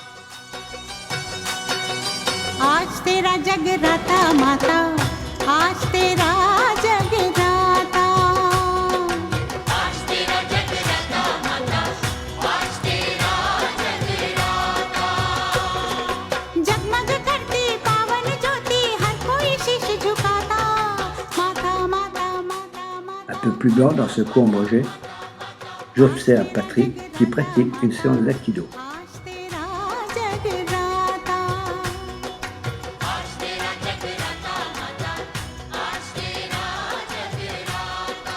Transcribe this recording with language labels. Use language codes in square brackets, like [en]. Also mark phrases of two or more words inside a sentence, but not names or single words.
[hi] आज तेरा जगराता माता, आज तेरा जगराता, आज तेरा जगराता माता, आज तेरा जगराता। जगमग करती पावन ज्योति, हर कोई शीश झुकाता, माता माता माता माता। [fr] Un peu plus bas, dans ce coin ombragé, j'observe Patrick qui pratique une séance d'aïkido. [hi] आज तेरा जगराता, आज तेरा जगराता माता, आज तेरा जगराता।